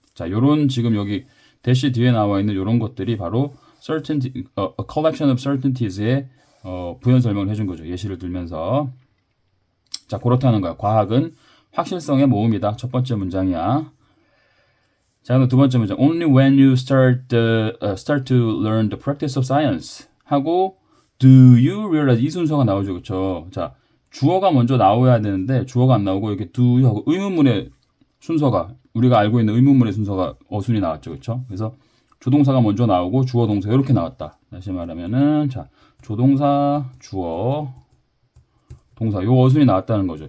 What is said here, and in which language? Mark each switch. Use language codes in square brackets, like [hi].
[ko] 자, 요런 지금 여기 대시 뒤에 나와 있는 요런 것들이 바로 certainty, [en] a collection of certainties [ko] 의 부연 설명을 해준 거죠. 예시를 들면서. 자, 그렇다는 거야. 과학은 확실성의 모음이다. 첫 번째 문장이야. 자, 그럼 두 번째 문장. [en] Only when you start to learn the practice of science 하고 do you realize [ko] 이 순서가 나오죠. 그렇죠? 자, 주어가 먼저 나와야 되는데 주어가 안 나오고 이렇게 [en] do you [ko] 하고 의문문의 순서가 우리가 알고 있는 의문문의 순서가 어순이 나왔죠. 그렇죠? 그래서 조동사가 먼저 나오고 주어 동사 이렇게 나왔다. 다시 말하면은 자, 조동사 주어 동사 요 어순이 나왔다는 거죠.